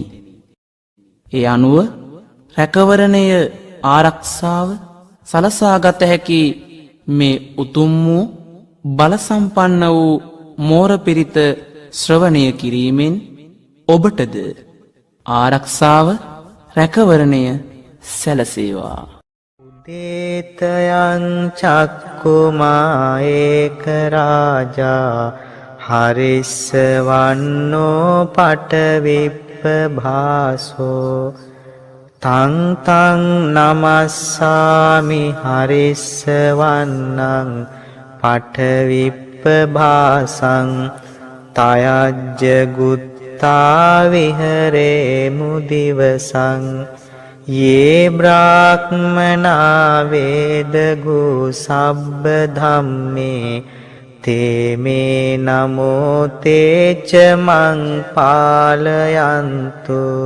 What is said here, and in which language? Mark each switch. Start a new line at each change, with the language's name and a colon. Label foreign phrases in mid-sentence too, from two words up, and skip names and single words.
Sinhala: ඒ අනුව රැකවරණය ආරක්ෂාව සලසාගත හැකි මේ උතුම් වූ බල සම්පන්න වූ මෝර පිරිත ශ්‍රවණය කිරීමෙන් ඔබටද ආරක්ෂාව රැකවරණය සැලසේවා.
Pali: දේතයං චක්කුමා ඒක රාජා හරිස්සවන්නෝ පටවිප්පභාසෝ තං තං නමස්සාමි හරිස්සවන්නං පටවිප්පභාසං තයජ්ජ ගුත්තා විහරේ මුදිවසං යේ බ්‍රාහ්මනා වේදගු සබ්බ ධම්මේ තේමේ නමෝ තේච මං පාලයන්තු